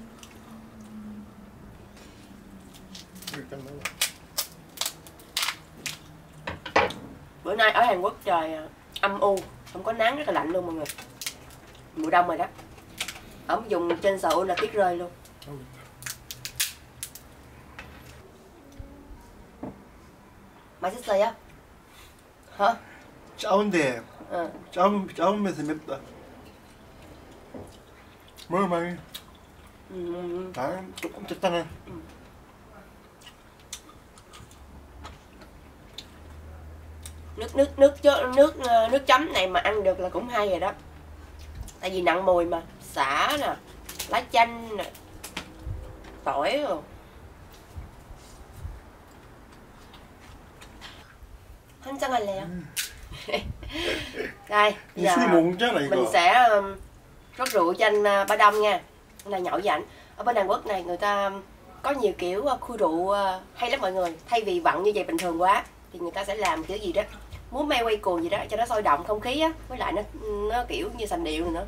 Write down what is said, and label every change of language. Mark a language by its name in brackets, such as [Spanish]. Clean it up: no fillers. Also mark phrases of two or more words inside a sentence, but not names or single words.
[Vietnamese] Bữa nay ở Hàn Quốc trời âm u, không có nắng, rất là lạnh luôn mọi người. Mùa đông rồi đó. Ở vùng trên Seoul là tuyết rơi luôn. [Korean] 맛있어요? [Vietnamese] hả? [Korean] 짜운데. 짜우면서 맵다. 먹을 만해. 아, 조금 적당해. [Vietnamese] Nước chấm này mà ăn được là cũng hay rồi đó. Tại vì nặng mùi mà, sả nè, lá chanh nè, tỏi rồi. [Korean] 한잔 할래요? [Vietnamese] Đây, giờ mình sẽ rót rượu cho anh Ba Đông nha. Là nhậu với ảnh. Ở bên Hàn Quốc này người ta có nhiều kiểu khui rượu hay lắm mọi người. Thay vì vặn như vậy bình thường quá thì người ta sẽ làm kiểu gì đó, múa may quay cuồng gì đó cho nó sôi động không khí á, với lại nó kiểu như sành điệu nữa.